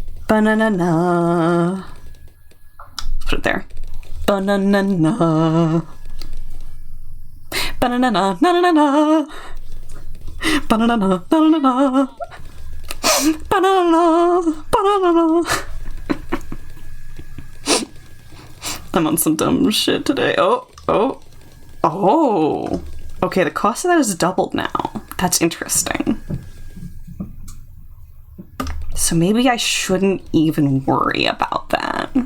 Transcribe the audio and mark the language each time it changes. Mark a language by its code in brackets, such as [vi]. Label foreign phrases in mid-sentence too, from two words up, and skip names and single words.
[en] Banana. Put it there. Banana. Banana. Na na na na. Banana. Na na na na. Banana. Banana. I'm on some dumb shit today. Oh. Okay, the cost of that is doubled now. That's interesting. So maybe I shouldn't even worry about that.